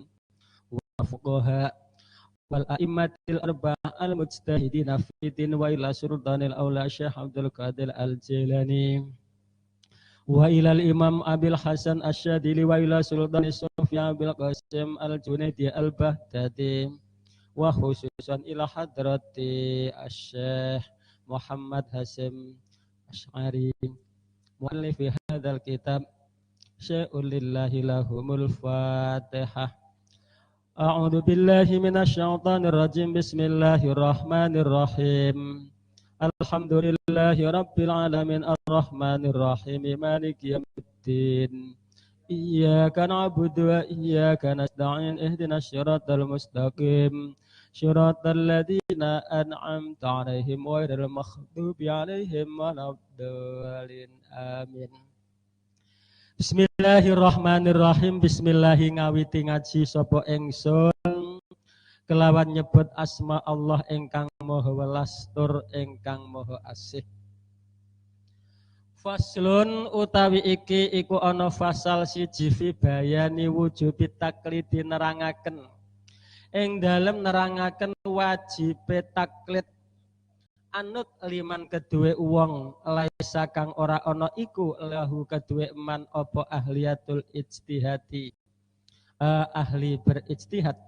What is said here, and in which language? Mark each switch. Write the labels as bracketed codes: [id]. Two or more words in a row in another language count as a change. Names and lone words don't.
[ar] والفقهاء والأئمة الأربعة المجتهدين في الدين وإلى سلطان الأولياء الشيخ عبد القادر الجيلاني وإلى الإمام أبي الحسن الشاذلي وإلى سلطان سفيان بالقاسم الجنيدي البغدادي وخصوصا إلى حضرة الشيخ محمد هاشم أشعري مؤلف هذا الكتاب شيء لله لهم الفاتحة. أعوذ بالله من الشيطان الرجيم. بسم الله الرحمن الرحيم الحمد لله رب العالمين الرحمن الرحيم مالك يوم الدين إياك نعبد وإياك نستعين اهدنا الصراط المستقيم صراط الذين أنعمت عليهم غير المغضوب عليهم ولا الضالين آمين. بسم الله الرحمن الرحيم. [jv] Bismillahi ngawiti ngaji sapa ingsun kelawan nyebut asma Allah ingkang maha welas tur ingkang maha asih. Faslun utawi iki iku ana fasal siji [ar] في بيان وجوب التقليد [jv] nerangaken ing dalem nerangaken wajibe taklid anut liman kedue wong laisa kang ora ana iku lahu kedue man apa [ar] أهلية الاجتهاد [jv] ahli berijtihad.